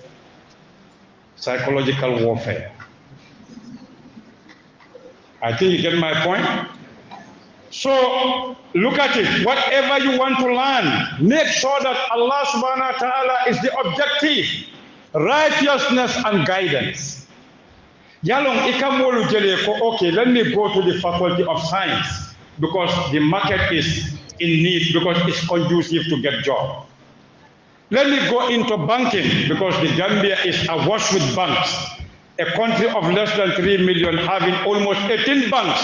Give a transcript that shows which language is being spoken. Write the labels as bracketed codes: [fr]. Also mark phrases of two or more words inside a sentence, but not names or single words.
[en] Psychological warfare. I think you get my point. So look at it. Whatever you want to learn, make sure that Allah [ar] سبحانه وتعالى [en] is the objective. Righteousness and guidance. [man] Yalong ikamolu jele ko, [en] okay, let me go to the Faculty of Science because the market is in need, because it's conducive to get job. Let me go into banking because the Gambia is awash with banks. A country of less than 3 million having almost 18 banks.